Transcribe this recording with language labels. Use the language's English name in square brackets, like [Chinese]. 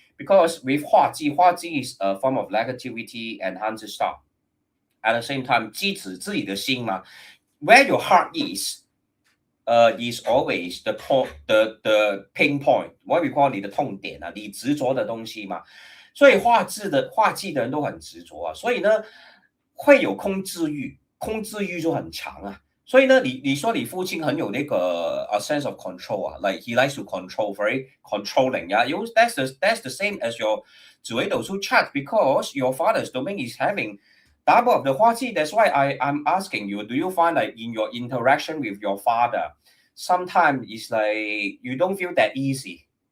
[English] Because with Huaji is a form of negativity and enhancer star. At the same time, [Chinese] 基子自己的心嘛, [English] where your heart is always the pain point, what we call [Chinese] 你的痛点啊，你执着的东西嘛。所以画技的人都很执着啊，所以呢会有空治愈，空治愈就很强啊。所以呢，你说你父亲很有那个 [English] a sense of control 啊，like he likes to control, very controlling. Yeah, that's the same as your 紫微斗数 chart, because your father's domain is having Double of the Huaji, that's why I'm asking you, do you find like in your interaction with your father, sometimes it's like you don't feel that easy?